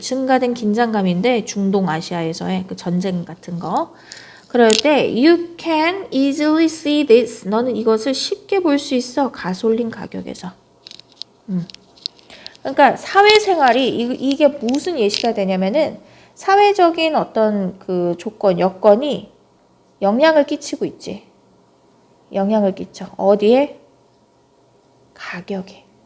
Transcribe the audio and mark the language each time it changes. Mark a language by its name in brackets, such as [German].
[Korean] 증가된 긴장감인데 중동 아시아에서의 그 전쟁 같은 거. 그럴 때 [English] you can easily see this. [Korean] 너는 이것을 쉽게 볼 수 있어. 가솔린 가격에서. 그러니까 사회생활이 이게 무슨 예시가 되냐면은 사회적인 어떤 그 조건, 여건이 영향을 끼치고 있지. 영향을 끼쳐. 어디에? 가격에.